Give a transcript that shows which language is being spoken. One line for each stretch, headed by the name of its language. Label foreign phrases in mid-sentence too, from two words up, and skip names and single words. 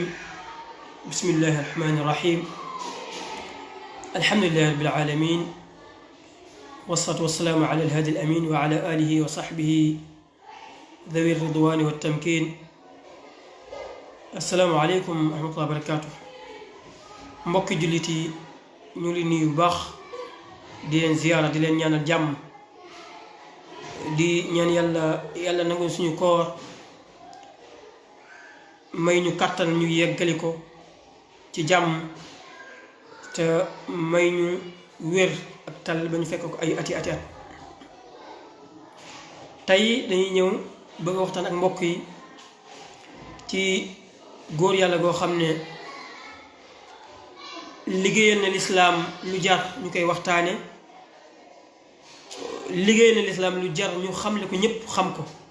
Arabic: بسم الله الرحمن الرحيم. الحمد لله رب العالمين، والصلاة والسلام على الهادي الأمين وعلى آله وصحبه ذوي الرضوان والتمكين. السلام عليكم ورحمة الله وبركاته.
Wolof: mbokki jullit yi ñu ngi nuyu bu baax di leen ziyaara di leen ñaanal jàmm di ñaan yàlla nangu suñu koor may ñu kàttan ñu yeggali ko ci jàmm te may ñu wér ak tal ba ñu fekk ko ay ati at tey dañuy ñëw bëgg a waxtaan ak mbokk yi ci góor yàlla goo xam ne liggéeyal na lislaam lu jar ñu koy waxtaane, liggéeyal na lislaam lu jar ñu xamle ko ñépp xam ko,